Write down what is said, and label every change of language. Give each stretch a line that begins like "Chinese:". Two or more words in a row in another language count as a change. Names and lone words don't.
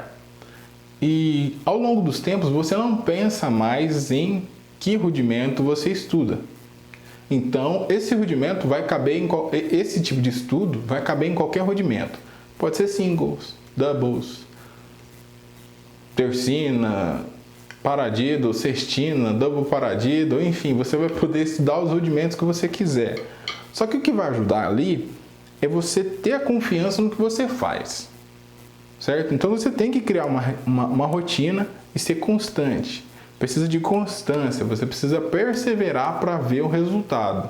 Portuguese: E ao longo dos tempos você não pensa mais em que rudimento você estuda. Então esse rudimento vai caber esse tipo de estudo vai caber em qualquer rudimento. Pode ser singles, doubles, tercina, paradiddle, sextina,
English: double paradiddle,
Portuguese: enfim, você vai poder estudar os rudimentos que você quiser. Só que o que vai ajudar ali é você ter a confiança no que você faz. Certo? Então você tem que criar uma rotina e ser constante. Precisa de constância, você precisa perseverar para ver o resultado.